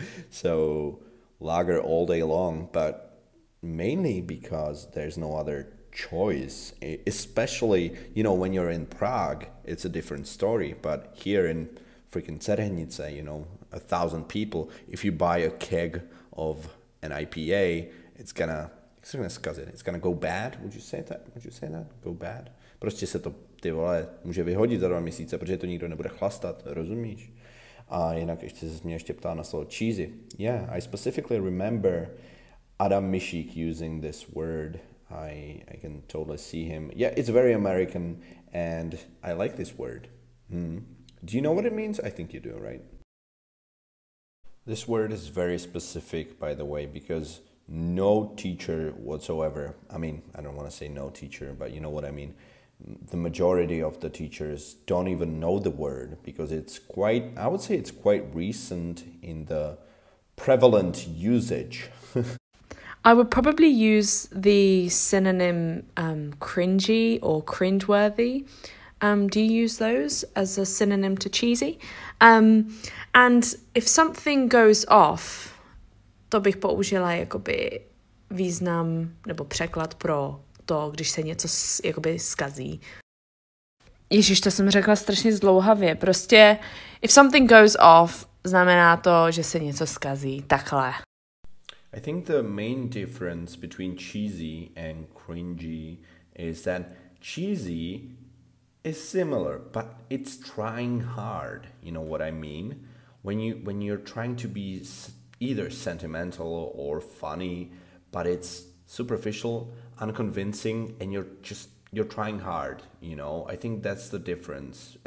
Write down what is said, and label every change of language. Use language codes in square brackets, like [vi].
[en] So, lager all day long, but mainly because there's no other choice. Especially, when you're in Prague, it's a different story. But here in freaking Cerhenice, 1,000 people, if you buy a keg of an IPA, it's gonna [cs] zkazit. [en] It's gonna go bad. Would you say that? Go bad? [cs] Prostě se to, ty vole, může vyhodit za 2 měsíce, protože to nikdo nebude chlastat, rozumíš? A jinak ještě se mě ještě ptá na slovo cheesy. [en] Yeah, I specifically remember Adam Mishik using this word. I can totally see him. Yeah, it's very American and I like this word. Do you know what it means? I think you do, right? This word is very specific, by the way, because no teacher whatsoever, I mean, I don't want to say no teacher, but you know what I mean. The majority of the teachers don't even know the word because I would say it's quite recent in the prevalent usage. I would probably use the synonym cringy or cringeworthy. Do you use those as a synonym to cheesy? And if something goes off, [cs] to bych použila jakoby význam nebo překlad pro to, když se něco jakoby zkazí. Ježiš, to jsem řekla strašně zdlouhavě. Prostě [en] if something goes off, [cs] znamená to, že se něco zkazí. Takhle. [en] I think the main difference between cheesy and cringy is that cheesy is similar, but it's trying hard. You know what I mean? When you're trying to be either sentimental or funny, but it's superficial, unconvincing, and you're trying hard, I think that's the difference.